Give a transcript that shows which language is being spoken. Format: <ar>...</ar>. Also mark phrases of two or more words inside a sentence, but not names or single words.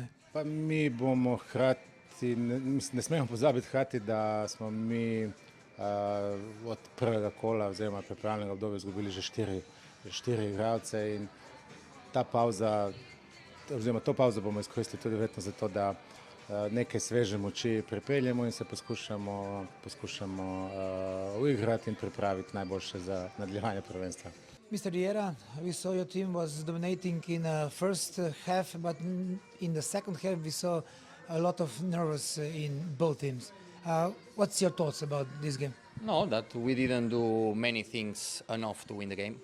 <sl>Pa mi bomo hkrati, ne smemo pozabiti hkrati, da smo mi od prvega kola oziroma pripravljenega obdobja izgubili že štiri igralce in ta pauza, oziroma to pauzo bomo izkoristili tudi verjetno zato, da nekaj sveže moči pripeljemo in se poskušamo uigrati in pripraviti najboljše za nadaljevanje prvenstva.</sl> <en>Mr. Riera, we saw your team was dominating in the first half, but in the second half we saw a lot of nervous in both teams. What's your thoughts about this game? No, that we didn't do many things enough to win the game.</en>